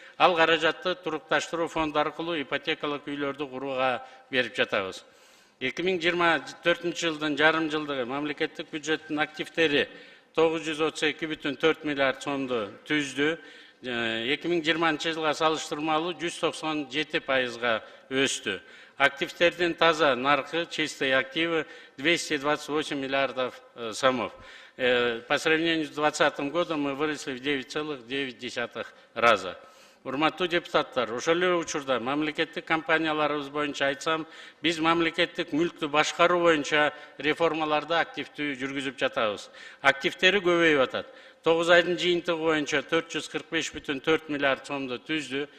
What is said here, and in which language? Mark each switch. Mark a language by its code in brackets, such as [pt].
[ky] Ал каражатты турукташтыруу фонду аркылуу ипотекалык үйлөрдү курууга берип жатабыз. 2024 жылдын жарым жылдыгы мамлекеттик бюджеттин активтери 932,4 миллиард сомду түздү. 2020 жылга салыштырмалуу 197%га өстү. Активтердин таза наркы, [ru] чистые активы 228 миллиардов сомов. По сравнению с 2020 годом мы выросли в 9,9 раза. [ky] Урматтуу депутаттар, ошол эле учурда мамлекеттик компанияларыбыз боюнча айтсам, биз мамлекеттик мүлктү башкаруу боюнча реформаларды активдүү жүргүзүп жатабыз. Активтери көбөйүп атат. 9 айдын жыйынтыгы боюнча 445,4 миллиард сомду түздү.